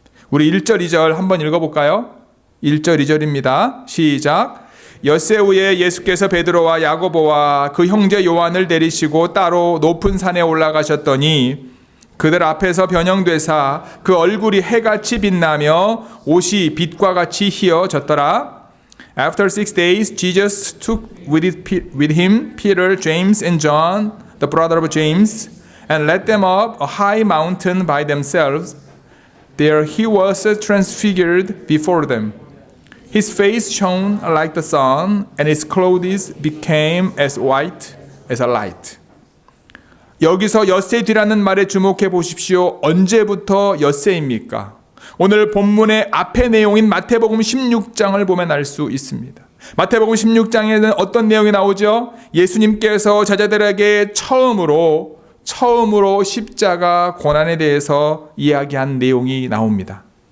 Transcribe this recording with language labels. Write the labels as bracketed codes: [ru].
[ko] 우리 1절, 2절 한번 읽어볼까요? 1절, 2절입니다. 시작. 엿새 후에 예수께서 베드로와 야고보와 그 형제 요한을 데리시고 따로 높은 산에 올라가셨더니 그들 앞에서 변형되사 그 얼굴이 해같이 빛나며 옷이 빛과 같이 희어졌더라. [en] After 6 days, Jesus took with him Peter, James, and John, the brother of James, and led them up a high mountain by themselves. There he was transfigured before them. His face shone like the sun, and his clothes became as white as a light. [ko] 여기서 엿새 뒤라는 말에 주목해 보십시오. 언제부터 엿새입니까? 오늘 본문의 앞의 내용인 마태복음 16장을 보면 알 수 있습니다. 마태복음 16장에는 어떤 내용이 나오죠? 예수님께서 제자들에게 처음으로 십자가 고난에 대해서 이야기한 내용이 나옵니다.